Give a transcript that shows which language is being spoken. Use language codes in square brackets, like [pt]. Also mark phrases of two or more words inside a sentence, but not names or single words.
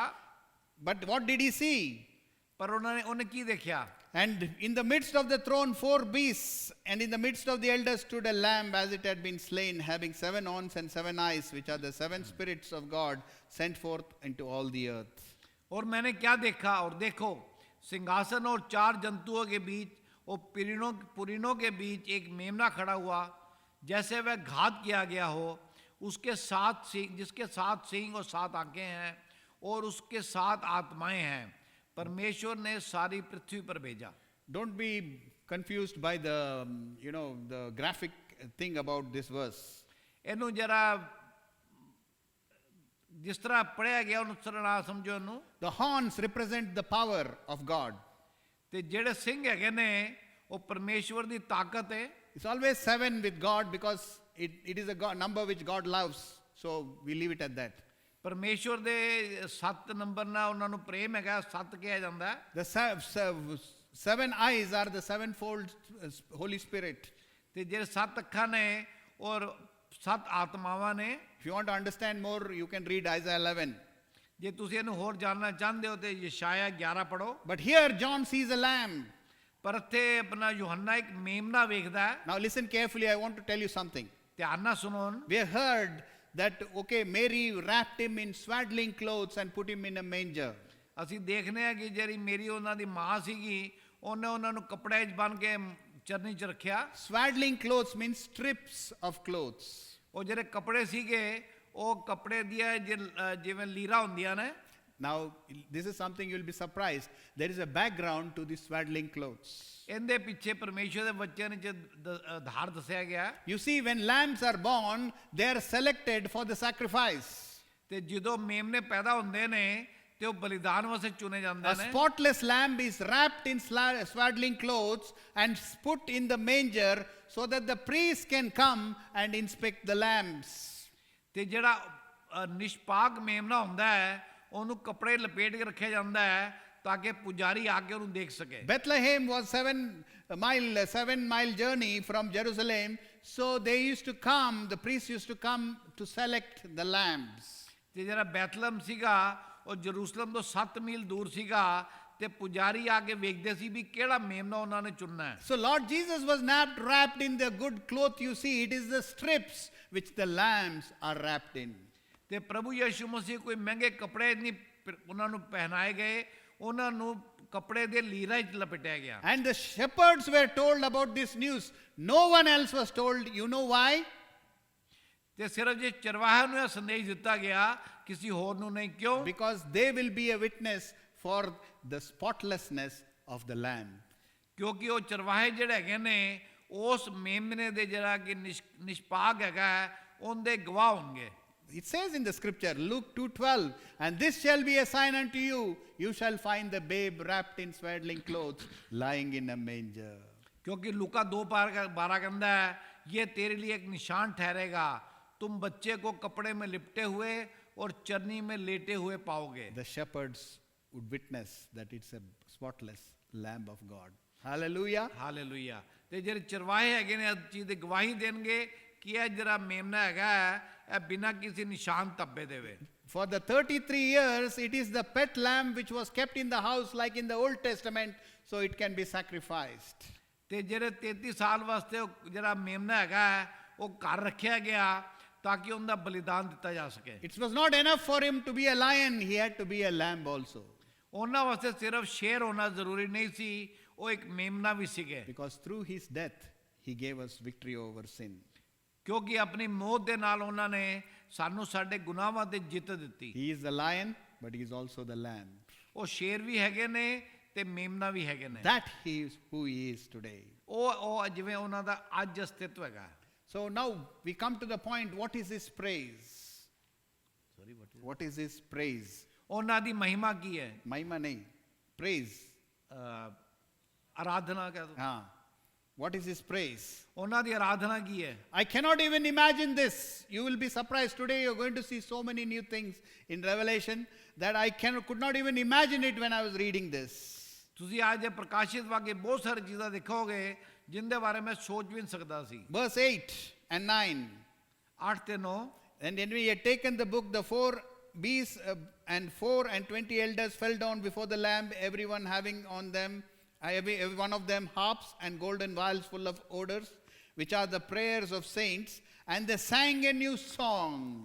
[en] But what did he see? [hi] पर उन्हें की देखा। [en] And in the midst of the throne, 4 beasts, and in the midst of the elders stood a lamb as it had been slain, having 7 horns and 7 eyes, which are the 7 spirits of God sent forth into all the earth. [hi] और मैंने क्या देखा, और देखो सिंहासन और 4 जंतुओं के बीच और पुरीनों के बीच एक मेमना खड़ा हुआ, जैसे वह घात किया गया हो। उसके 7 सिंह, जिसके 7 सिंह और 7 आंखें हैं और उसके 7 आत्माएं हैं, परमेश्वर ने सारी पृथ्वी पर भेजा। [en] Don't be confused by the, the graphic thing about this verse. [pa] ਇਹਨੂੰ ਜਰਾ ਜਿਸ ਤਰ੍ਹਾਂ ਪੜਿਆ ਗਿਆ ਉਹਨੂੰ ਸਰਣਾ ਸਮਝੋ ਇਹਨੂੰ। [en] The horns represent the power of God. [pa] ਤੇ ਜਿਹੜੇ ਸਿੰਘ ਹੈਗੇ ਨੇ ਉਹ ਪਰਮੇਸ਼ਵਰ ਦੀ ਤਾਕਤ ਹੈ। [en] It's always 7 with God because it is a number which God loves. So we leave it at that. [pa] ਪਰਮੇਸ਼ਵਰ ਦੇ 7 ਨੰਬਰ ਨਾਲ ਉਹਨਾਂ ਨੂੰ ਪ੍ਰੇਮ ਹੈਗਾ, 7 ਕਿਹਾ ਜਾਂਦਾ ਹੈ। [en] The 7 eyes are the sevenfold Holy Spirit. [pa] ਤੇ ਜਿਹੜੇ 7 ਅੱਖਾਂ ਨੇ ਔਰ 7 ਆਤਮਾਵਾਂ ਨੇ। [en] If you want to understand more, you can read Isaiah 11. [pa] ਜੇ ਤੁਸੀਂ ਇਹਨੂੰ ਹੋਰ ਜਾਣਨਾ ਚਾਹੁੰਦੇ ਹੋ ਤੇ ਯਸ਼ਾਇਆ 11 ਪੜੋ। [en] But here John sees a lamb. [pa] ਪਰ ਇੱਥੇ ਆਪਣਾ ਯੋਹੰਨਾ ਇੱਕ ਮੇਮਨਾ ਵੇਖਦਾ ਹੈ। [en] Now listen carefully, I want to tell you something. [pa] ਧਿਆਨ ਨਾਲ ਸੁਣੋ। [en] We have heard that, Mary wrapped him in swaddling clothes and put him in a manger. [pa] ਅਸੀਂ ਦੇਖਨੇ ਆ ਕਿ ਜਿਹੜੀ ਮੇਰੀ ਉਹਨਾਂ ਦੀ ਮਾਂ ਸੀਗੀ ਉਹਨੇ ਉਹਨਾਂ ਨੂੰ ਕੱਪੜੇ 'ਚ ਬੰਨ ਕੇ ਚਰਨੀ 'ਚ ਰੱਖਿਆ। [en] Swaddling clothes means strips of clothes. [pa] ਉਹ ਜਿਹੜੇ ਕੱਪੜੇ ਸੀਗੇ ਉਹ ਕੱਪੜੇ ਦੀਆਂ ਜਿਵੇਂ ਲੀਰਾਂ ਹੁੰਦੀਆਂ ਨੇ। [en] Now, this is something you'll be surprised. There is a background to the swaddling clothes. [pa] ਇਹਦੇ ਪਿੱਛੇ ਪਰਮੇਸ਼ਵਰ ਦੇ ਬੱਚਿਆਂ ਨੇ ਆਧਾਰ ਦੱਸਿਆ ਗਿਆ। [en] You see, when lambs are born, they are selected for the sacrifice. [pa] ਤੇ ਜਦੋਂ ਮੇਮਨੇ ਪੈਦਾ ਹੁੰਦੇ ਨੇ ਤੇ ਉਹ ਬਲੀਦਾਨ ਵਾਸਤੇ ਚੁਣੇ ਜਾਂਦੇ [en] A [pa] ਨੇ। [en] spotless lamb is wrapped in swaddling clothes and put in the manger so that the priest can come and inspect the lambs. [pa] ਤੇ ਜਿਹੜਾ ਨਿਸ਼ਪਾਕ ਮੇਮਨਾ ਹੁੰਦਾ ਹੈ ਉਹਨੂੰ ਕੱਪੜੇ ਲਪੇਟ ਕੇ ਰੱਖਿਆ ਜਾਂਦਾ ਹੈ ਤਾਂ ਕਿ ਪੁਜਾਰੀ ਆ ਕੇ ਉਹਨੂੰ ਦੇਖ ਸਕੇ। [en] Bethlehem was 7-mile journey from Jerusalem, so they used to come, the priests used to come to select the lambs. [pa] ਤੇ ਜਿਹੜਾ ਬੈਥਲਮ ਸੀਗਾ ਉਹ ਜਰੂਸਲਮ ਤੋਂ 7 ਮੀਲ ਦੂਰ ਸੀਗਾ ਤੇ ਪੁਜਾਰੀ ਆ ਕੇ ਵੇਖਦੇ ਸੀ ਵੀ ਕਿਹੜਾ ਮੇਮਨਾ ਉਹਨਾਂ ਨੇ ਚੁਣਨਾ ਹੈ। [en] So Lord Jesus was not wrapped in the good cloth you see, it is the strips which the lambs are wrapped in. [pa] ਤੇ ਪ੍ਰਭੂ ਯਿਸੂ ਮਸੀਹ ਕੋਈ ਮਹਿੰਗੇ ਕੱਪੜੇ ਨਹੀਂ ਉਹਨਾਂ ਨੂੰ ਪਹਿਨਾਏ ਗਏ, ਉਹਨਾਂ ਨੂੰ ਕੱਪੜੇ ਦੇ ਲੀਰਾਂ 'ਚ ਲਪੇਟਿਆ ਗਿਆ। [en] And the shepherds were told about this news. No one else was told. You know why? [pa] ਤੇ ਸਿਰਫ ਜੇ ਚਰਵਾਹਿਆਂ ਨੂੰ ਇਹ ਸੰਦੇਸ਼ ਦਿੱਤਾ ਗਿਆ, ਕਿਸੇ ਹੋਰ ਨੂੰ ਨਹੀਂ। ਕਿਉਂ? [en] Because they will be a witness for the spotlessness of the lamb. [pa] ਕਿਉਂਕਿ ਉਹ ਚਰਵਾਹੇ ਜਿਹੜੇ ਹੈਗੇ ਨੇ ਉਸ ਮੇਮਨੇ ਦੇ ਜਿਹੜਾ ਕਿ ਨਿਸ਼ਪਾਕ ਹੈਗਾ ਉਹਦੇ ਗਵਾਹ ਹੋਣਗੇ। [en] It says in the scripture, Luke 2:12, and this shall be a sign unto you, you shall find the babe wrapped in swaddling clothes, lying in a manger. [hi] क्योंकि लूका 2:12 कहता है ये तेरे लिए एक निशान ठहरेगा, तुम बच्चे को कपड़े में लिपटे हुए और चरनी में लेटे हुए पाओगे। [en] The shepherds would witness that it's a spotless lamb of God. Hallelujah. [pa] ਹਾਲੇਲੂਇਆ। ਤੇ ਜਿਹੜੇ ਚਰਵਾਹੇ ਹੈਗੇ ਨੇ ਇਸ ਚੀਜ਼ ਦੀ ਗਵਾਹੀ ਦੇਣਗੇ ਕਿ ਇਹ ਜਿਹੜਾ ਮੇਮਨਾ ਹੈਗਾ ਇਹ ਬਿਨਾਂ ਕਿਸੇ ਨਿਸ਼ਾਨ ਧੱਬੇ ਦੇਵੇ। [en] For the 33 years, it is the pet lamb which was kept in the house like in the Old Testament, so it can be sacrificed. [pa] ਤੇ ਜਿਹੜੇ 33 ਸਾਲ ਵਾਸਤੇ ਉਹ ਜਿਹੜਾ ਮੇਮਨਾ ਹੈਗਾ ਉਹ ਘਰ ਰੱਖਿਆ ਗਿਆ ਤਾਂ ਕਿ ਉਹਦਾ ਬਲੀਦਾਨ ਦਿੱਤਾ ਜਾ ਸਕੇ। [en] It was not enough for him to be a lion, he had to be a lamb also. [pa] ਉਹਨਾਂ ਵਾਸਤੇ ਸਿਰਫ ਸ਼ੇਰ ਹੋਣਾ ਜ਼ਰੂਰੀ ਨਹੀਂ ਸੀ, ਉਹ ਇੱਕ ਮੇਮਨਾ ਵੀ ਸੀਗੇ। [en] Because through his death, he gave us victory over sin. [pa] ਕਿਉਂਕਿ ਆਪਣੀ ਮੌਤ ਦੇ ਨਾਲ ਉਹਨਾਂ ਨੇ ਸਾਨੂੰ ਸਾਡੇ ਗੁਨਾਹਾਂ ਤੇ ਜਿੱਤ ਦਿੱਤੀ। [en] He is the lion, but he is also the lamb. [pa] ਉਹ ਸ਼ੇਰ ਵੀ ਹੈਗੇ ਨੇ ਤੇ ਮੇਮਨਾ ਵੀ ਹੈਗੇ ਨੇ। [en] That he is who he is today. [pa] ਉਹ ਜਿਵੇਂ ਉਹਨਾਂ ਦਾ ਅੱਜ ਅਸਤਿਤਵ ਹੈਗਾ। [en] So now we come to the point, what is his praise? What is his praise? [pa] ਉਹਨਾਂ ਦੀ ਮਹਿਮਾ ਕੀ ਹੈ? [hi] महिमा नहीं, praise. [pa] ਆਰਾਧਨਾ ਕਹਿ ਦੋ। [en] Ah. What is his praise? [pa] ਉਹਨਾਂ ਦੀ ਆਰਾਧਨਾ ਕੀ ਹੈ? [en] I cannot even imagine this. You will be surprised today. You're going to see so many new things in Revelation that I could not even imagine it when I was reading this. [pa] ਤੁਸੀਂ ਅੱਜ ਦੇ ਪ੍ਰਕਾਸ਼ਿਤ ਵਾਕੇ ਬਹੁਤ ਸਾਰੀ ਚੀਜ਼ਾਂ ਦੇਖੋਗੇ ਜਿੰਦੇ ਬਾਰੇ ਮੈਂ ਸੋਚ ਵੀ ਨਹੀਂ ਸਕਦਾ ਸੀ। [en] Verse 8 and 9. [pa] 8 ਤੇ 9। [en] And when we had taken the book, the 4 beasts and 4 and 20 elders fell down before the Lamb, everyone having on them, every one of them harps and golden vials full of odors, which are the prayers of saints, and they sang a new song.